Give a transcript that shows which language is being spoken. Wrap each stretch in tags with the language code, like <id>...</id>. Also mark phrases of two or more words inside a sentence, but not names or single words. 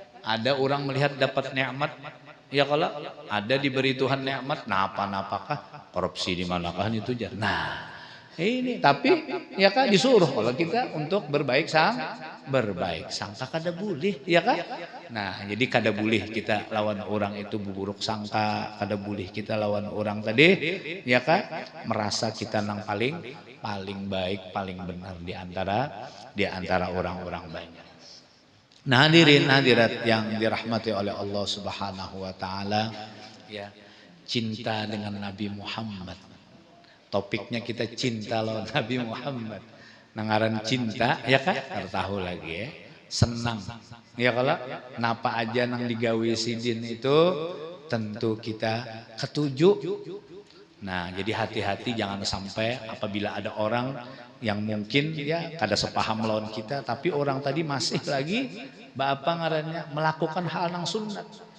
<bjn>Ada orang melihat dapat nikmat, ya kalau ada diberi Tuhan nikmat, napa-napakah korupsi di manakah itu jar. Nah, ini tapi ya kan disuruh kalau kita untuk berbaik sangka kada boleh, ya kan? Nah, jadi kada boleh kita lawan orang itu buruk sangka, kada boleh kita lawan orang tadi, ya kan? Merasa kita nang paling baik, paling benar di antara orang-orang banyak. Nah, hadirin hadirat yang dirahmati oleh Allah</bjn> <ar>سبحانه وتعالى,</ar> <bjn>ya, cinta dengan Nabi Muhammad. Topiknya kita cinta lawan Nabi Muhammad. Nangaran cinta, ya kan? Tahu lagi ya. Senang. Ya kalau napa aja nang digawe sidin itu tentu kita ketuju. Nah, jadi hati-hati jangan sampai apabila ada orang yang mungkin ya kada sepaham lawan kita, tapi orang tadi masih lagi apa ngarannya melakukan hal nang sunat.</bjn>